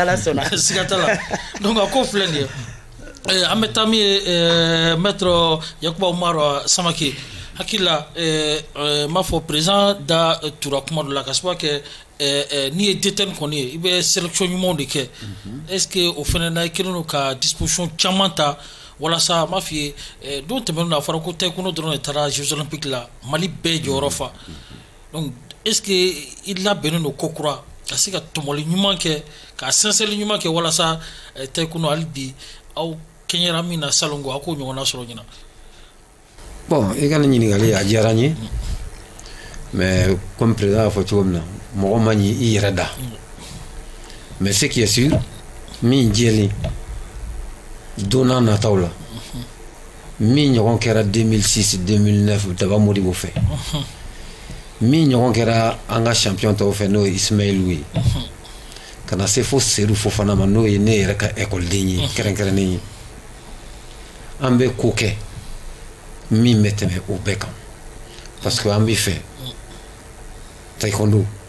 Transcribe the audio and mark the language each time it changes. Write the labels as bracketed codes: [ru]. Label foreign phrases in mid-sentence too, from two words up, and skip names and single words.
[bm] n'Ala sɔnna siga t'a la donc a ko filɛ nin ye an bɛ taa min ye maître Yakuba Umaru Samake hakili la n b'a fɔ président da tura kuma dɔ la ka sababu kɛ n'i ye DTN kɔni ye i bɛ sélection ɲumanw de kɛ [fr] est ce que [bm] o fana na i kɛlen don ka disposition caman ta walasa n b'a f'i ye don tɛmɛnen na a fɔra ko taekwondo dɔrɔn de taara Jeux olympiques la Mali bɛɛ jɔyɔrɔ fa donc [fr] est ce que [bm] i labɛnnen don ko kura ka se ka tɔmɔli ɲuman kɛ ka sɛnsɛnli ɲuman kɛ walasa taekwondo hali bi aw kɛɲɛra min na salon ko a k'o ɲɔgɔnna sɔrɔ ɲina. Bon, i ka nin ɲininkali a diyara n ye [fr] mais comme [bm] président y'a fɔ cogo min na mɔgɔ ma ɲi i yɛrɛ da mais [fr] ce qui est sûr [bm] min jɛlen don n'a nataw la min ɲɔgɔn kɛra 2006 2009 Daba Modibo fɛ min ɲɔgɔn kɛra an ka champion tɔw fɛ n'o ye Ismaïlu ye ka na se fo Seydou Fofana ma n'o ye ne yɛrɛ ka écoleden ye kɛrɛnkɛrɛnnen ye an bɛ ko kɛ min bɛ tɛmɛ o bɛɛ kan [fr] parce que [bm] an bɛ fɛ taekwondo